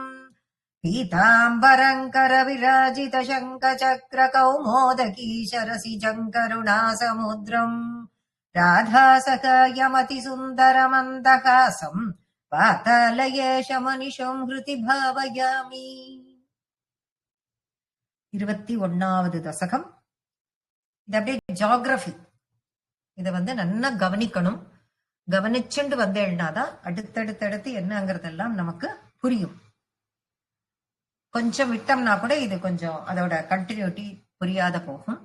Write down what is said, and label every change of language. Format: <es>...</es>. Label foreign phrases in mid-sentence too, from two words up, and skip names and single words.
<sa>पीताम्बरङ्कर विराजित शङ्खचक्र कौमोदकी शरसिजम् करुणासमुद्रम् राधासखायमति सुन्दरमन्दहासम् पातालयेशमनिशम् हृति भावयामि।</sa> <ta>21வது தசகம். இது அப்படியே ஜியோகிராஃபி. இதை நல்லா கவனிக்கணும். கவனிச்சுண்டு வந்தேன்னாதான் அடுத்தடுத்தடுத்து என்னங்கிறதெல்லாம் நமக்கு புரியும். கொஞ்சம் விட்டோம்னா கூட இது கொஞ்சம் அதோட கண்டினியூட்டி புரியாத போகும்.</ta>